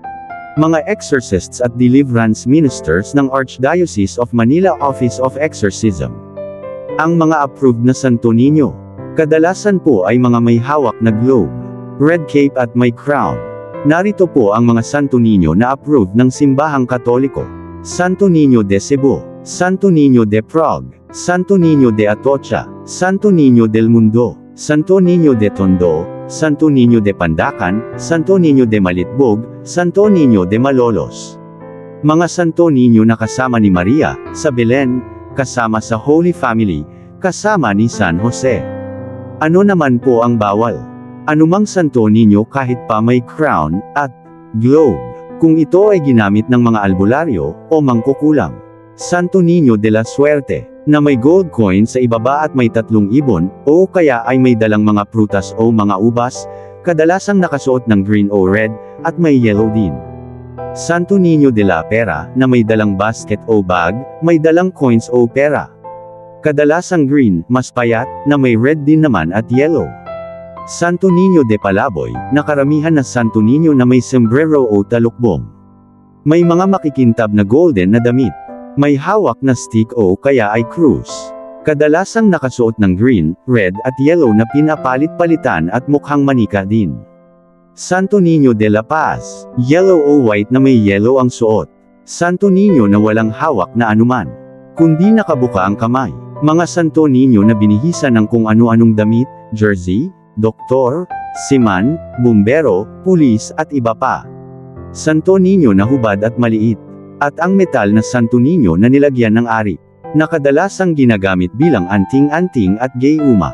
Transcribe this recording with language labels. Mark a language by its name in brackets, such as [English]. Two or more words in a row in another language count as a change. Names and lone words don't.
[Filipino] Mga exorcists at [English] deliverance ministers [Filipino] ng Archdiocese of Manila Office of Exorcism. Ang mga approved na Santo Niño, kadalasan po ay mga may hawak na globe, [English] red cape [Filipino] at may crown. Narito po ang mga Santo Niño na approved ng simbahang Katoliko. Santo Niño de Cebu, Santo Niño de Prague, Santo Niño de Atocha, Santo Niño del Mundo, Santo Niño de Tondo, Santo Niño de Pandacan, Santo Niño de Malitbog, Santo Niño de Malolos. Mga Santo Niño na kasama ni Maria, sa Belen, kasama sa Holy Family, kasama ni San Jose. Ano naman po ang bawal? Anumang Santo Niño kahit pa may crown, at globe, kung ito ay ginamit ng mga albularyo, o mangkukulam. Santo Niño de la Suerte, na may [English] gold coin [Filipino] sa ibaba at may 3 ibon, o kaya ay may dalang mga prutas o mga ubas, kadalasang nakasuot ng green o red, at may yellow din. Santo Niño de la Pera, na may dalang basket o bag, may dalang coins o pera. Kadalasang green, mas payat, na may red din naman at yellow. Santo Niño de Palaboy, na karamihan na Santo Niño na may sombrero o talukbong. May mga makikintab na golden na damit. May hawak na stick o kaya ay krus. Kadalasang nakasuot ng green, red at yellow na pinapalit-palitan at mukhang manika din. Santo Niño de la Paz, yellow o white na may yellow ang suot. Santo Niño na walang hawak na anuman, kundi nakabuka ang kamay. Mga Santo Niño na binihisan ng kung ano-anong damit, jersey, doktor, siman, bumbero, pulis at iba pa. Santo Niño na hubad at maliit. At ang metal na Santo Niño na nilagyan ng ari, na kadalasang ginagamit bilang anting-anting at gayuma.